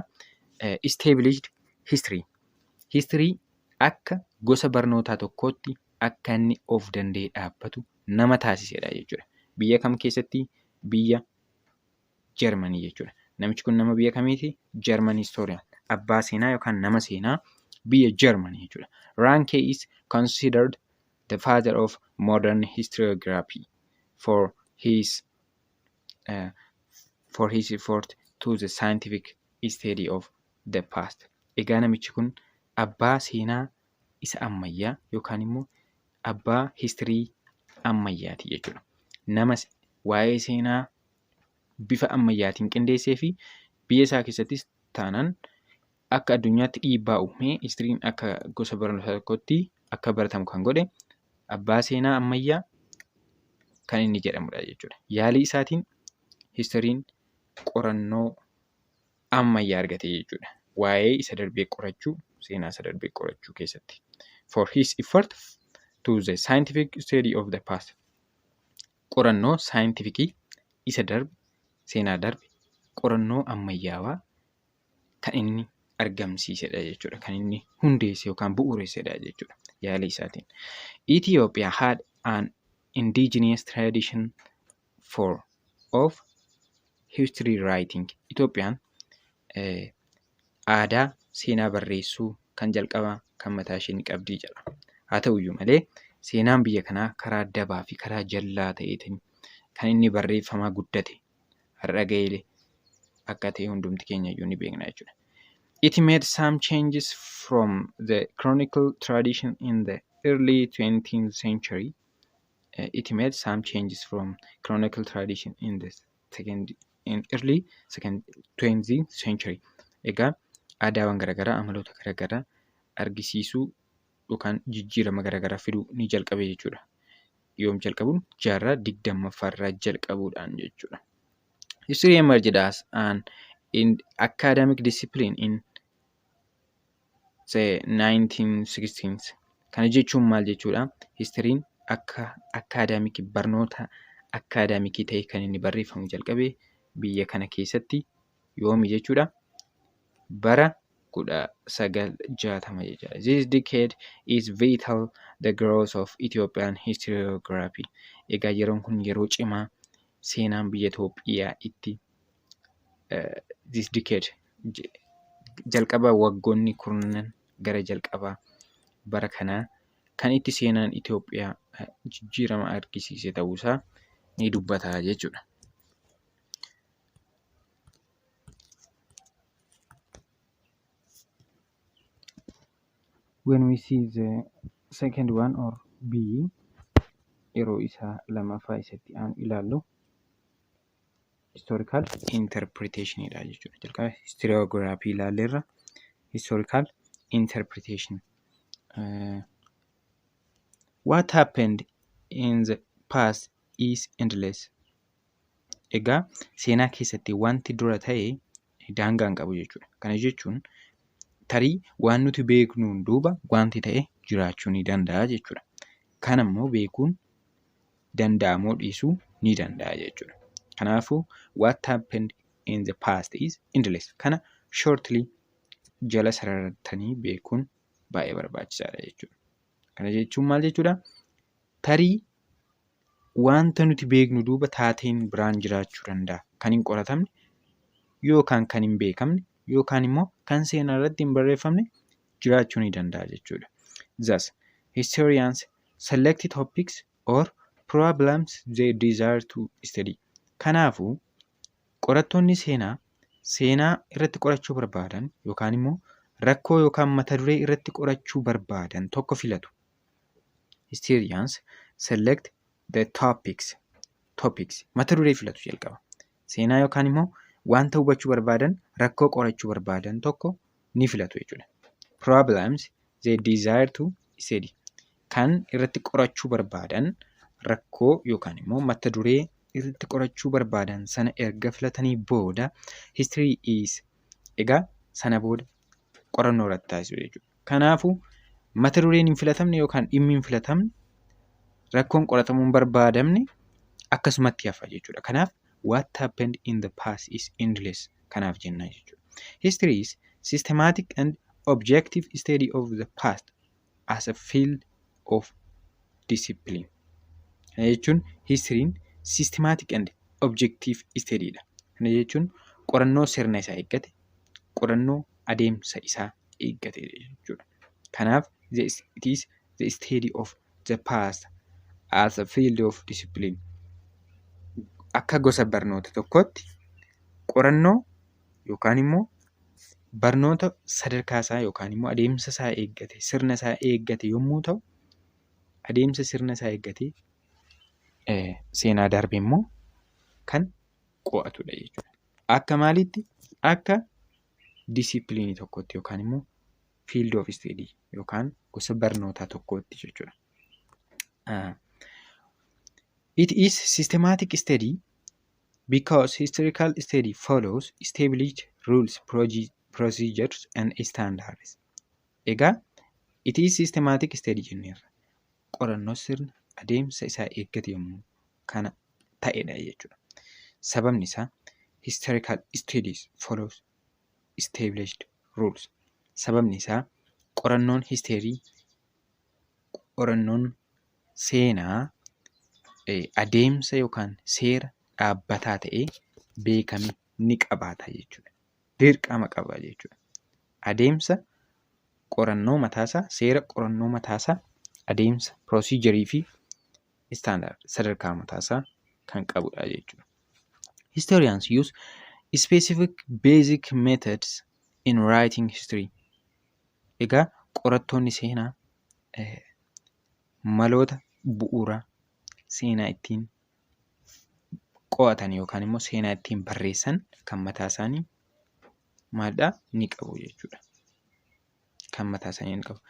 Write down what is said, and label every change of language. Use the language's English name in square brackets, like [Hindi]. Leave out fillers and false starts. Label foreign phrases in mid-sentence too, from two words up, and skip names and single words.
[English] Established history [Oromo] akka gosa barnootaa tokkootti akka inni of danda'ee dhaabbatu nama taasisedha jechuudha. Biyya kam keessatti? Biyya Germany jechuudha. Namichi kun nama biyya kamiiti? [English] German historian, [Oromo] abbaa seenaa yookaan nama seenaa biyya Germany jechuudha. [English] Ranke is considered the father of modern historiography for his effort to the scientific study of the past. [Oromo] Egaa namichi kun abbaa seenaa isa ammayyaa yookaan immoo abbaa history ammayyaati jechuudha. Nama waa'ee seenaa bifa ammayyaatiin qindeessee fi biyya isaa keessattis taanaan akka addunyaatti dhiibbaa uumee histiriin akka gosa barnootaa tokkotti akka baratamu kan godhe abbaa seenaa ammayyaa kan inni jedhamudha jechuudha. Yaalii isaatiin histiriin qorannoo ammayyaa argate jechuudha. Waa'ee isa darbee qorachuu, seenaa isa darbee qorachuu keessatti. [English] For his effort to the scientific study of the past. [Oromo] Qorannoo saayintifikii isa darbe, seenaa darbe, qorannoo ammayyaawaa kan inni argamsiisedha jechuudha. Kan inni hundeesse yookaan bu'uuressedha jechuudha yaalii isaatiin. [English] Ethiopia had an indigenous tradition of history writing. [Oromo] Itoophiyaan aadaa seenaa barreessuu kan jalqabaa kan mataa ishee qabdii jedha. Haa ta'uyyuu malee seenaan biyya kanaa karaa dabaa fi karaa jallaa ta'eetiin kan inni barreeffamaa guddate har'a ga'ee akka ta'e hundumti keenya iyyuu ni beekna jechuudha. [English] It made some changes from the chronicle tradition in the early 20th century. It made some changes from chronicle tradition in the early 20th century. [Oromo] Egaa aadaawwan garaagaraa, amaloota garaagaraa argisiisuu yookaan jijjiirama garaagaraa fiduu ni jalqabe jechuudha. Yoom jalqabuun? jaarraa 20ffaarraa jalqabuudhaan jechuudha. [English] History emerged as an in academic discipline in the 1916s. [Oromo] Kana jechuun maal jechuudha? Histiriin akka akaadaamikii barnoota akaadaamikii ta'e kan inni barreeffamu jalqabe biyya kana keessatti yoomi jechuudha? Bara 1960 jechuudha. [English] This decade is vital the growth of Ethiopian historiography. [Oromo] Egaa yeroon kun yeroo cimaa seenaan biyya Itoophiyaa itti [English] this decade [Oromo] jalqaba waggoonni kurnan gara jalqabaa bara kanaa kan itti seenaan Itoophiyaa jijjiirama argisiise ta'uusaa ni dubbata jechuudha. [English] When we see the second one or B, [Oromo] yeroo isaa lamaffaa isatti aanu ilaallu [English] historical interpretation [Oromo] dha jechuudha. Jalqaba historiography ilaalleerra. [English] Historical interpretation. What happened in the past is endless. [Oromo] Egaa seenaa keessatti wanti dura ta'e daangaa hin qabu jechuudha. Kana jechuun tarii waan nuti beeknuun duuba wanti ta'e jiraachuu ni danda'a jechuudha. Kana immoo beekuun danda'amoo dhiisuu ni danda'a jechuudha. [English] Kanaafuu what happened in the past is endless. [Oromo] Kana shortly jala sarartanii beekuun baay'ee barbaachisaadha jechuudha. Kana jechuun maal jechuudha? Tarii wanta nuti beeknu duuba taateen biraan jiraachuu danda'a. Kan hin qoratamne yookaan kan hin beekamne yookaan immoo kan seenaa irratti hin barreeffamne jiraachuu ni danda'a jechuudha. [English] Thus, historians select topics or problems they desire to study. [Oromo] Kanaafuu qorattoonni seenaa irratti qorachuu barbaadan yookaan immoo rakkoo yookaan mata duree irratti qorachuu barbaadan tokko filatu. [English] Historians select the topics [Oromo] mata duree filatu jalqaba. Seenaa yookaan immoo wanta hubachuu barbaadan rakkoo qorachuu barbaadan tokko ni filatu jechuudha. [English] Problems they desire to study. [Oromo] Kan irratti qorachuu barbaadan rakkoo yookaan immoo mata duree irratti qorachuu barbaadan sana erga filatanii booda [English] history is [Oromo] egaa sana booda qorannoo irratti taasisu jechuudha. Kanaafuu mata dureen hin filatamne yookaan dhimmi hin filatamne rakkoon qoratamuu hin barbaadamne akkasumatti hafa jechuudha. [English] Kanaaf what happened in the past is endless. [Oromo] Kanaaf jenna jechuudha. [English] History is systematic and objective study of the past as a field of discipline. [Oromo] Kana jechuun [English] history'n systematic and objective study dha. [Oromo] Kana jechuun qorannoo sirna isaa eeggate, qorannoo adeemsa isaa eeggate jechuudha. [English] Kanaaf it is the study of the past as a field of discipline. [Oromo] Akka gosa barnoota tokkotti qorannoo yookaan immoo barnoota sadarkaa isaa yookaan immoo adeemsa isaa eeggate, sirna isaa eeggate yommuu ta'u, adeemsa sirna isaa eeggate seenaa darbe immoo kan qo'atudha jechuudha. Akka maalitti? Akka disipiliinii tokkotti yookaan immoo [English] field of study [Oromo] yookaan gosa barnootaa tokkotti jechuudha. [English] It is systematic study because historical study follows established rules, procedures and standards. Egaa it is systematic study jenneerra. [Oromo] Qorannoo sirna adeemsa isaa eeggate yommuu kana ta'edha jechuudha. Sababni isaa [English] historical studies follows established rules. [Oromo] Sababni isaa qorannoon seenaa adeemsa yookaan seera dhaabbataa ta'ee beekame ni qabaata jechuudha. Dirqama qaba jechuudha. Adeemsa qorannoo mataasaa, seera qorannoo mataasaa, adeemsa procedure fi standard sadarkaa mataasaa kan qabudha jechuudha. [English] Historians use specific basic methods in writing history. [Oromo] Egaa qorattoonni seenaa maloota bu'uuraa seenaa ittiin qo'atan yookaan immoo seenaa ittiin barreessan kan mataa isaanii maalidhaa ni qabu jechuudha. Kan mataa isaanii ni qabu.